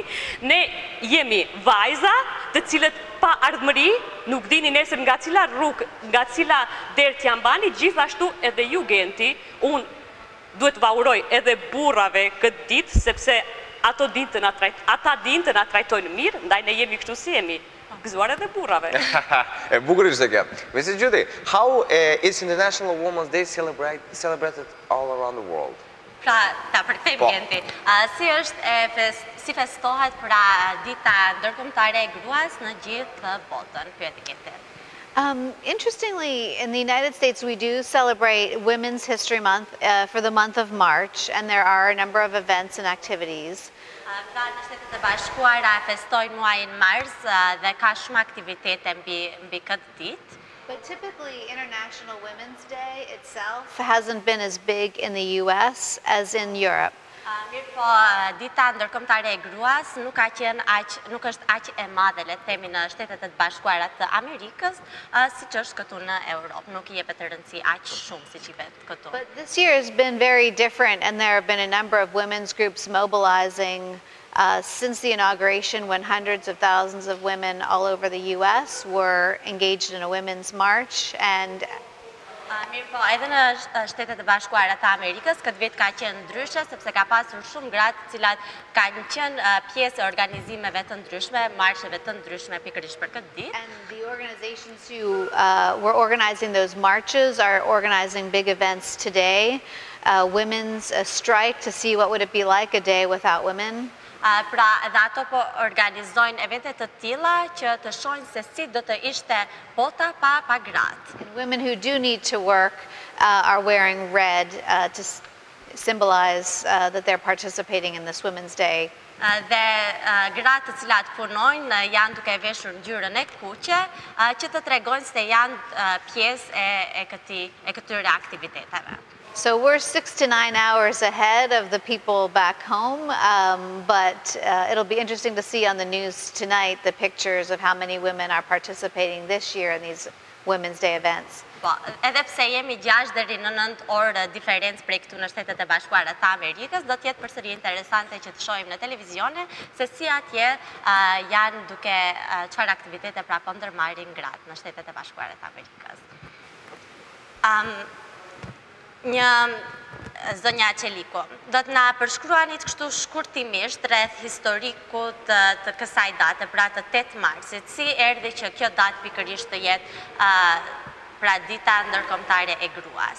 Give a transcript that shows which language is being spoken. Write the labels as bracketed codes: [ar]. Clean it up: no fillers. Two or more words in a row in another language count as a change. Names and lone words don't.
[sq] Ne jemi vajza të cilët pa ardhmëri, nuk dini nesër nga cila rrugë, nga cila derë t'ja mbani, gjithashtu edhe ju genti. Unë duhet va uroj edhe burrave këtë ditë, sepse ata dinë të na trajtojnë mirë, ndaj ne jemi kështu si jemi. Gëzuar edhe burrave. E bukur ishte kjo. [en] Mrs. Judy, how is International Women's Day celebrated all around the world? [sq] Pra, ta përkthejmë Genti. Si festohet pra dita ndërkombëtare e gruas në gjithë botën, pyeti Genti. [en] Interestingly, in the United States, we do celebrate Women's History Month for the month of March, and there are a number of events and activities. [sq] Pra në Shtetet e Bashkuara festojnë muajin mars dhe ka shumë aktivitete mbi këtë ditë. But typically, International Women's Day itself hasn't been as big in the US as in Europe. Mirë po, dita ndërkombëtare e gruas nuk është aq e madhe, le të themi, në Shtetet e Bashkuara të Amerikës, siç është këtu në Europë. Nuk i jepet rëndësi aq shumë siç i vet këtu. [en] But this year has been very different, and there have been a number of women's groups mobilizing since the inauguration, when hundreds of thousands of women all over the US were engaged in a women's march. And [sq] Mirë po, edhe në Shtetet e Bashkuara të Amerikës, këtë vit ka qenë ndryshe, sepse ka pasur shumë gratë cilat kanë qenë pjesë e organizimeve të ndryshme, marsheve të ndryshme pikërisht për këtë ditë. [en] And the organizations who were organizing those marches are organizing big events today. Women's strike to see what would it be like a day without women. [sq] Pra edhe ato po organizojnë evente të tilla që të shohin se si do të ishte bota pa gratë. [en] And women who do need to work are wearing red to symbolize that they're participating in this Women's Day. [sq] Dhe gratë të cilat punojnë janë duke veshur ngjyrën e kuqe që të tregojnë se janë pjesë e këtyre aktiviteteve. [en] So we're 6 to 9 hours ahead of the people back home, but it'll be interesting to see on the news tonight the pictures of how many women are participating this year in these Women's Day events. [sq] Po, edhe pse jemi 6 deri në 9 orë diferencë prej këtu në Shtetet e Bashkuara të Amerikës, do të jetë përsëri interesante që të shohim në televizione se si atje janë duke çfarë aktivitete pra po ndërmarrin gratë në Shtetet e Bashkuara të Amerikës. Zonja Çeliku, do të na përshkruani kështu shkurtimisht rreth historikut të kësaj date, pra të 8 marsit, si erdhi që kjo datë pikërisht të jetë pra dita ndërkombëtare e gruas.